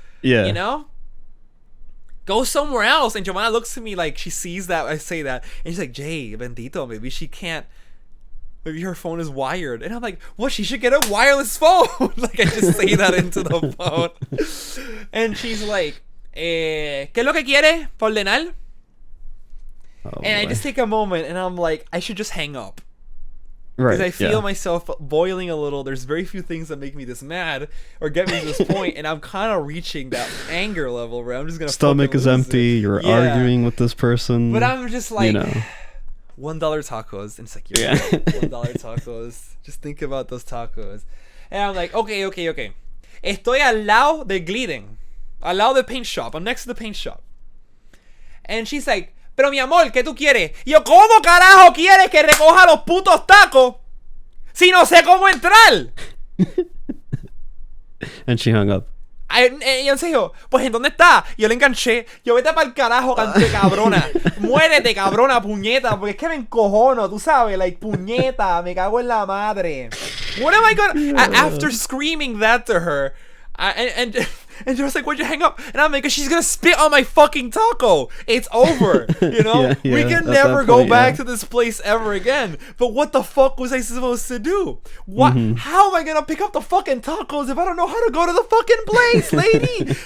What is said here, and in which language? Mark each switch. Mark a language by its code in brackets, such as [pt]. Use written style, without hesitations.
[en] Yeah. You know? Go somewhere else. And Giovanna looks at me like she sees that I say that, and she's like, Jay, bendito, maybe she can't. Maybe her phone is wired. And I'm like, what? She should get a wireless phone. Like, I just say that into the phone. [es] And she's like, ¿Qué es lo que quiere para ordenar? [en] And I just take a moment and I'm like, I should just hang up. Because I feel myself boiling a little. There's very few things that make me this mad or get me to this point, and I'm kind of reaching that anger level where I'm just gonna. Stomach is empty. You're arguing with this person. But I'm just like, $1 tacos, and it's like, $1 tacos. Just think about those tacos, and I'm like, okay. [es] Estoy al lado del Glidden, al lado del paint shop. [en] I'm next to the paint shop, and she's like, [es] pero mi amor, ¿qué tú quieres? Y yo, ¿cómo carajo quieres que recoja los putos tacos si no sé cómo entrar? [en] And she hung up. [es] Y en serio, pues ¿en dónde está? Yo le enganché. Yo, vete pa'l carajo, cante cabrona. Muérete, cabrona, puñeta. Porque es que me encojono, tú sabes. Like, puñeta, me cago en la madre. [en] What am I gonna... After screaming that to her... And she was like, why'd you hang up? And I'm like, she's gonna spit on my fucking taco. It's over, you know? We can never go back to this place ever again. But what the fuck was I supposed to do? What? How am I gonna pick up the fucking tacos if I don't know how to go to the fucking place, lady?